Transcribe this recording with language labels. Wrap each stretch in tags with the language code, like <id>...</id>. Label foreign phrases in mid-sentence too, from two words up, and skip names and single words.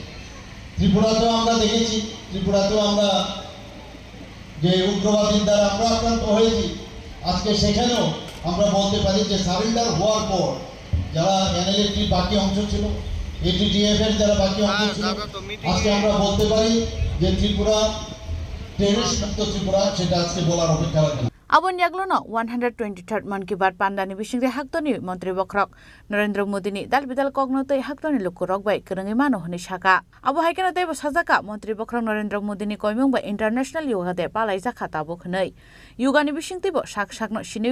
<bn>ত্রিপুরাতেও আমরা দেখেছি ত্রিপুরাতেও আমরা যে উগ্রবাদীর দ্বারা আমরা আক্রান্ত হয়েছি আজকে সেখানেও আমরা বলতে পারি যে সারেন্ডার হওয়ার পর যারা এনএলএটির বাকি অংশ ছিল এটিটিএফ এর যারা বাকি অংশ ছিল আজকে আমরা বলতে পারি যে ত্রিপুরা</bn> <trp>Abon yaglono 123rd Man ki Baat pandani bisingre haktoni Montri Bokrok Narendra Modi ni dalbidal kognotoi haktoni lukurok bai kerengi mano honi shaka abo haikena tebo sajaka Montri Bokrok Narendra Modi ni koimung bai</trp> <en>international yoga de</en> <trp>palai jaka tabo khnei yoga ni bisingtibo sakno sinui</trp>